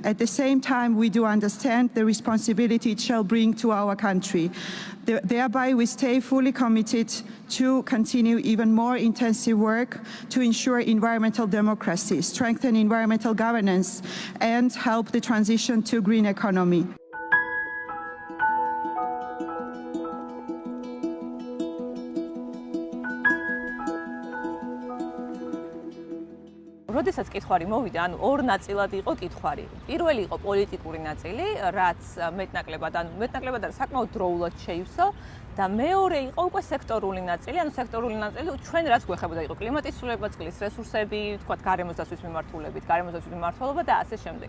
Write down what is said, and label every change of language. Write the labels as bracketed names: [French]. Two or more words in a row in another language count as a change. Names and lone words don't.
[English] At the same time, we do understand the responsibility it shall bring to our country. Thereby, we stay fully committed to continue even more intensive work to ensure environmental democracy, strengthen environmental governance, and help the transition to green economy. [Georgian] როდესაც კითხვარი მოვიდა, ანუ ორ ნაწილად იყო კითხვარი. პირველი იყო პოლიტიკური ნაწილი, რაც მეტნაკლებად საკმაოდ დროულად შეივსო და მეორე იყო უკვე სექტორული ნაწილი, ანუ სექტორული ნაწილი ჩვენ რაც გვეხებოდა იყო კლიმატის ცვლილება, წყლის რესურსები, თქვათ გარემოსდაცვის მიმართულებით, გარემოსდაცვის მიმართულება და ასე შემდეგ.